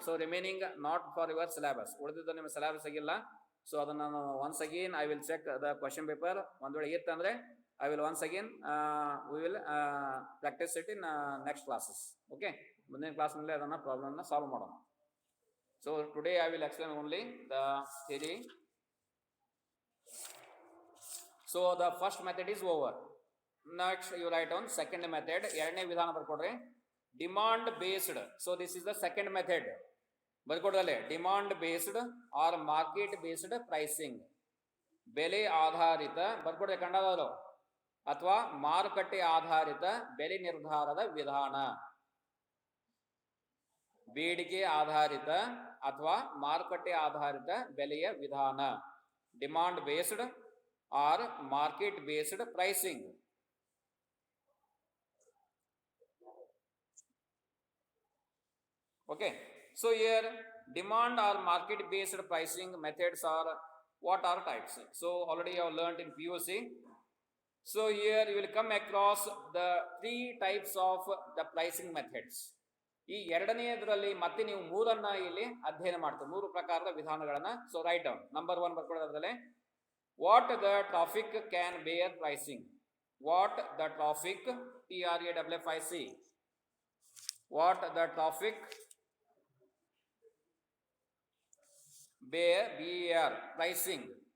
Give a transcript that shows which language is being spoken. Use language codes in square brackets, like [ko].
[en] so remaining not for your syllabus, [kn] ಉಳಿದಿದ್ದು ನಿಮ್ಮ syllabus ಆಗಿಲ್ಲ. ಸೊ ಅದನ್ನ ನಾನು [en] Once again I will check the question paper. [kn] ಒಂದ್ ವೇಳೆ ಇತ್ತಂದ್ರೆ [en] I will once again we will practise it in next classes. [kn] Okay, ಮುಂದಿನ ಕ್ಲಾಸ್ನಲ್ಲಿ ಅದನ್ನ ಪ್ರಾಬ್ಲಮ್ನ ಸಾಲ್ವ್ ಮಾಡೋಣ. [en] So today I will explain only the theory. So the first method is over. Next you write on second method. [kn] ಎರಡನೇ ವಿಧಾನ ಬರ್ಕೊಡ್ರಿ, [en] Demand based. So this is the second method. [kn] ಬರ್ಕೊಡ್ದಲ್ಲೇ [en] demand based or market based pricing, [kn] ಬೆಲೆ ಆಧಾರಿತ ಬರ್ಕೊಡ್ರಿ ಕನ್ನಡದವರು, ಅಥವಾ ಮಾರುಕಟ್ಟೆ ಆಧಾರಿತ ಬೆಲೆ ನಿರ್ಧಾರದ ವಿಧಾನ. ಬೇಡಿಕೆ ಆಧಾರಿತ ಅಥವಾ ಮಾರುಕಟ್ಟೆ ಆಧಾರಿತ ಬೆಲೆಯ ವಿಧಾನ, [en] Demand based or market based pricing. Okay, so here demand or market based pricing methods are what are types. So already you have learned in POC. So here you will come across the three types of the pricing methods. [kn] ಈ ಎರಡನೆಯದರಲ್ಲಿ ಮತ್ತೆ ನೀವು ಮೂರನ್ನ ಇಲ್ಲಿ ಅಧ್ಯಯನ ಮಾಡ್ತೀವಿ, ಮೂರು ಪ್ರಕಾರದ ವಿಧಾನಗಳನ್ನ. [en] So right down. Number 1 [kn] ಬರ್ಕೊಳ್ಳೋದ್ರಲ್ಲಿ [en] What the traffic can bear pricing. What the traffic, TRAFIC, what the traffic bear, BAR, pricing.